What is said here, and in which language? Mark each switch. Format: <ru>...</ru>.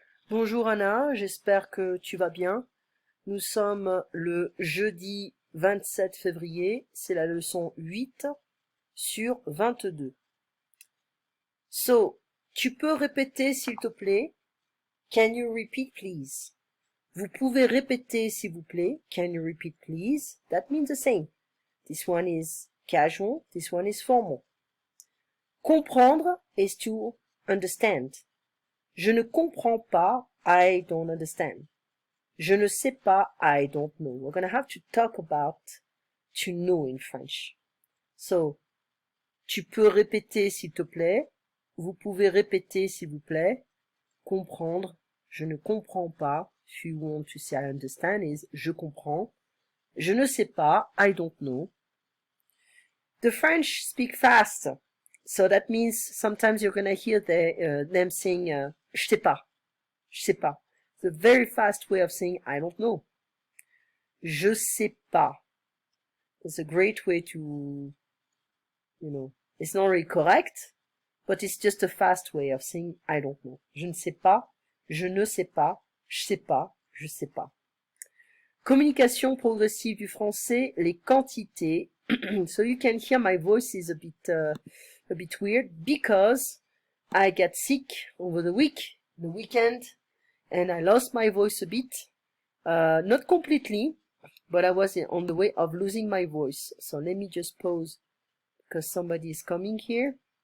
<fr>Bonjour Anna, j'espère que tu vas bien. Nous sommes le jeudi 27 février, c'est la leçon 8 sur 22. So, tu peux répéter s'il te plaît?</fr> <en>Can you repeat please?</en> <fr>Vous pouvez répéter s'il vous plaît?</fr> <en>Can you repeat please? That means the same. This one is casual, this one is formal. Comprendre is to understand.</en> <fr>Je ne comprends pas,</fr> <en>I don't understand.</en> <fr>Je ne sais pas,</fr> <en>I don't know. We're going to have to talk about to know in French.</en> <fr>So, tu peux répéter s'il te plaît. Vous pouvez répéter s'il vous plaît. Comprendre, je ne comprends pas.</fr> <en>If you want to say I understand is</en> <fr>je comprends. Je ne sais pas,</fr> <en>I don't know. The French speak fast. So that means sometimes you're going to hear them saying</en> <fr>je sais pas. Je sais pas.</fr> <en>It's a very fast way of saying I don't know.</en> <fr>Je sais pas.</fr> <en>It's a great way to, it's not really correct, but it's just a fast way of saying I don't know.</en> <fr>Je ne sais pas, je ne sais pas, je sais pas, je sais pas. Communication progressive du français, les quantités.</fr> <en>So you can hear my voice is a bit weird because I got sick over the weekend, and I lost my voice a bit. Not completely, but I was on the way of losing my voice. So let me just pause because somebody is coming here.</en>